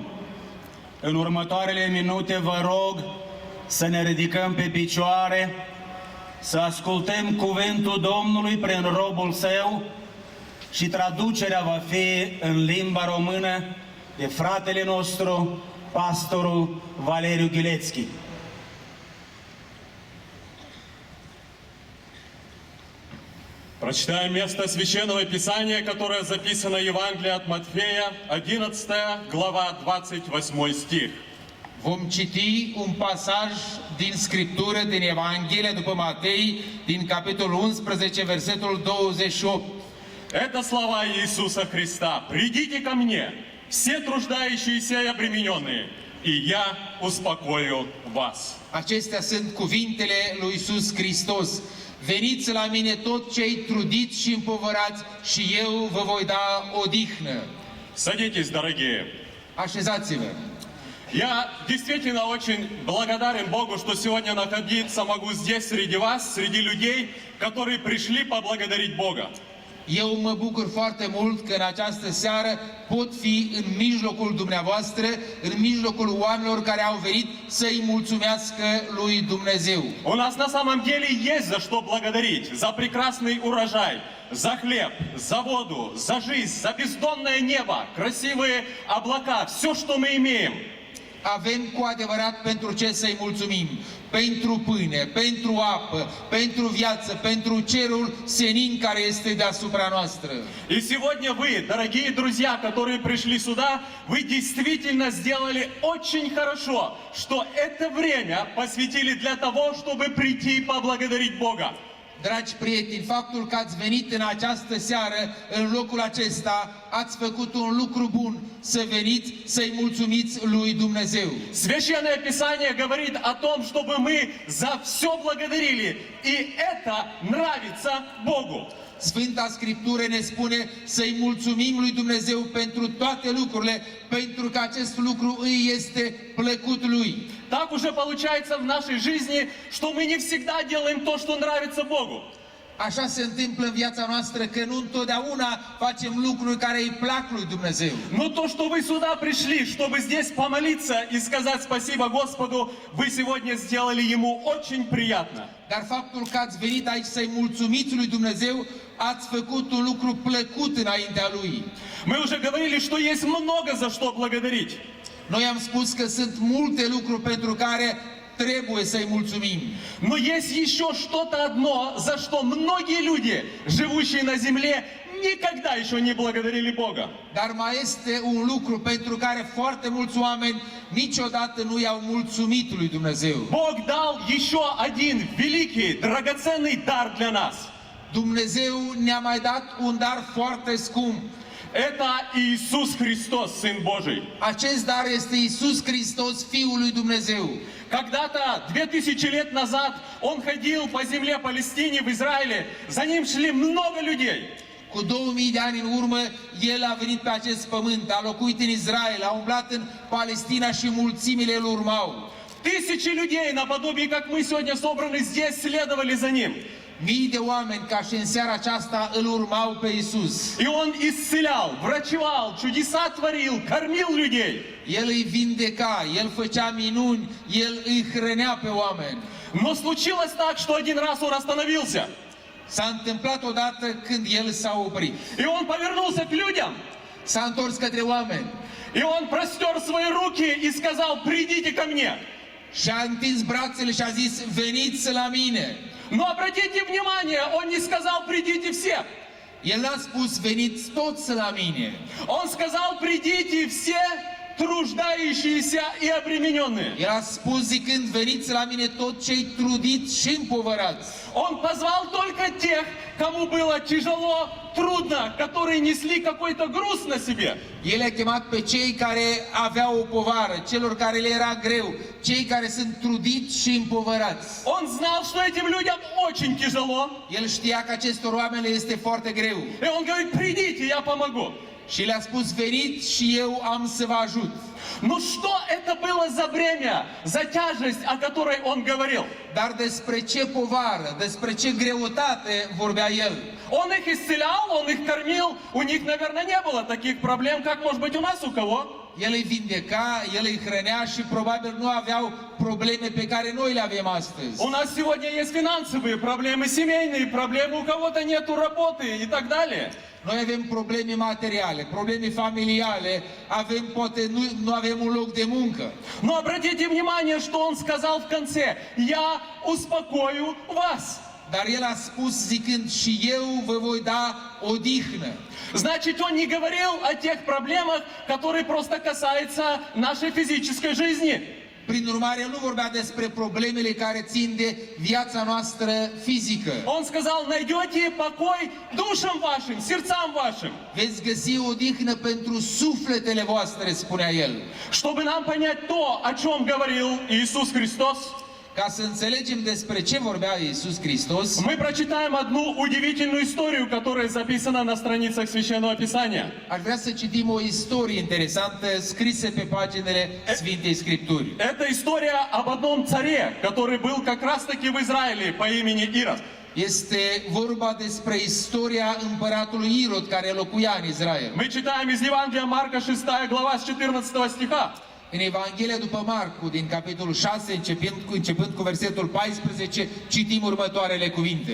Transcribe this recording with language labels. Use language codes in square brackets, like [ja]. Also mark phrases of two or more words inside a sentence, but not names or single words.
[ro] În următoarele minute vă rog să ne ridicăm pe picioare, să ascultăm cuvântul Domnului prin robul Său, și traducerea va fi în limba română de fratele nostru, pastorul Valeriu Ghilețchi. [ru] Прочитаем место Священного Писания, которое записано в Евангелии от Матфея, 11 глава, 28 стих. [ro] Vom citi un pasaj din Scriptură, din Evanghelia după Matei, din capitolul 11, versetul 28. [ru] Это слова Иисуса Христа. «Придите ко мне, все труждающиеся и обремененные, и я успокою вас». [ro] Acestea sunt cuvintele lui Iisus Hristos. Veniți la mine tot cei trudiți și împovărați și eu vă voi da odihnă. [ru] Садитесь, дорогие. [ro] Așezați-vă. [ru] Я действительно очень благодарен Богу, что сегодня находиться могу здесь, среди вас, среди людей, которые пришли поблагодарить Бога. [ro] Eu mă bucur foarte mult că în această seară pot fi în mijlocul dumneavoastră, în mijlocul oamenilor care au venit să-i mulțumească lui Dumnezeu. [ru] У нас на самом деле есть за что благодарить. За прекрасный урожай, за хлеб, за воду, за жизнь, за бездонное небо, красивые облака, все, что мы имеем. [ro] Avem cu adevărat pentru ce să-i mulțumim. Pentru pâine, pentru apă, pentru viață, pentru cerul senin care este deasupra noastră. [ru] И сегодня вы, дорогие друзья, которые пришли сюда, вы действительно сделали очень хорошо, что это время посвятили для того, чтобы прийти и поблагодарить Бога. [ro] Dragi prieteni, faptul că ați venit în această seară, în locul acesta, ați făcut un lucru bun, să veniți să-i mulțumiți lui Dumnezeu. [ru] Священное Писание говорит о том, чтобы мы за все благодарили, и это нравится Богу. [ro] Sfânta Scriptură ne spune să-i mulțumim lui Dumnezeu pentru toate lucrurile, pentru că acest lucru îi este plăcut lui. [ru] Так уже получается в нашей жизни, что мы не всегда делаем то, что нравится Богу. [ro] Așa se întâmplă în viața noastră că nu întotdeauna facem lucruri care îi plac lui Dumnezeu. [ru] Но то, что вы сюда пришли, чтобы здесь помолиться и сказать спасибо Господу, вы сегодня сделали Ему очень приятно. [ro] Dar faptul că ați venit aici să-i mulțumiți lui Dumnezeu, ați făcut un lucru plăcut înaintea lui. [ru] Мы уже говорили, что есть много за что благодарить. [ro] Noi am spus că sunt multe lucruri pentru care trebuie să-i mulțumim. [ru] Но есть еще что-то одно, за что многие люди, живущие на земле, никогда еще не благодарили Бога. [ro] Dar mai este un lucru pentru care foarte mulți oameni niciodată nu i-au mulțumit lui Dumnezeu. [ru] Бог дал еще один великий, драгоценный дар для нас. [ro] Dumnezeu ne-a mai dat un dar foarte scump. [ru] Это Иисус Христос, Сын Божий. [ro] Acest dar este Iisus Hristos, Fiul lui Dumnezeu. [ru] Когда-то, 2000 лет назад, Он ходил по земле Палестине, в Израиле. За Ним шли много людей. [ro] Cu 2000 de ani în urmă, El a venit pe acest pământ, a locuit în Israel, a umblat în Palestina și mulțimile îl urmau. [ru] Тысячи людей, наподобие, как мы сегодня собраны здесь, следовали за Ним. [ro] Mii de oameni, ca și în seara aceasta, îl urmau pe Iisus. [ru] И Он исцелял, врачевал, чудеса творил, кормил людей. [ro] El îi vindeca, El făcea minuni, El îi hrănea pe oameni. [ru] Но случилось так, что один раз Он остановился. [ro] S-a întâmplat odată când El s-a oprit. [ru] И Он повернулся к людям. [ro] S-a întors către oameni [ru] И Он простер свои руки и сказал: «Придите ко мне». [ro] și a întins brațele și a zis, veniți la mine. [ru] Но обратите внимание, Он не сказал: «Придите все». [ro] El n-a spus, veniți toți la mine. [ru] Он сказал: «Придите все труждающиеся и обремененные». [ro] El a spus zicând, veniți la mine tot cei trudiți și împovărați. [ru] Он позвал только тех, кому было тяжело, трудно, которые несли какой-то груз на себе. [ro] El a chemat pe cei care aveau o povară, celor care le era greu, cei care sunt trudiți și împovărați. [ru] Он знал, что этим людям очень тяжело. [ro] El știa că acestor oameni le este foarte greu. [ru] И Он говорит: «Придите, я помогу». [ro] Și le-a spus, veniți și eu am să vă ajut. [ru] Ну что это было за бремя, за тяжесть, о которой Он говорил? [ro] Dar despre ce povară, despre ce greutate vorbea el? [ru] Он их исцелял, Он их кормил. У них, наверное, не было таких проблем, как, может быть, у нас у кого. [ro] El îi vindeca, el îi hrănea și probabil nu aveau probleme pe care noi le avem astăzi. [ru] У нас сегодня есть финансовые проблемы, семейные проблемы, у кого-то нету работы и так далее. [ro] Noi avem probleme materiale, probleme familiale, avem poate nu avem un loc de muncă. [ru] Но обратите внимание, что Он сказал в конце: «Я успокою вас». [ro] Dar el a spus zicând, și eu vă voi da odihnă. [ru] Значит, Он не говорил о тех проблемах, которые просто касаются нашей физической жизни. [ro] Prin urmare, el nu vorbea despre problemele care țin de viața noastră fizică. [ru] Он сказал: «Найдете покой душам вашим, сердцам вашим». [ro] Veți găsi odihnă pentru sufletele voastre, spunea el. [ru] Чтобы нам понять то, о чем говорил Иисус Христос, [ro] Ca să înțelegem despre ce vorbea Iisus Hristos, [ru] мы прочитаем одну удивительную историю, которая записана на страницах Священного Писания. [ro] aș vrea să citim o istorie interesantă scrisă pe paginile Sfintei Scripturi. [ru] Это история об одном царе, который был как раз-таки в Израиле по имени Ирод. [ro] este vorba despre istoria împăratului Irod care locuia în Israel. [ru] Мы читаем из Евангелия Марка 6 глава с 14 стиха. [ro] În Evanghelia după Marcu, din capitolul 6, începând cu versetul 14, citim următoarele cuvinte.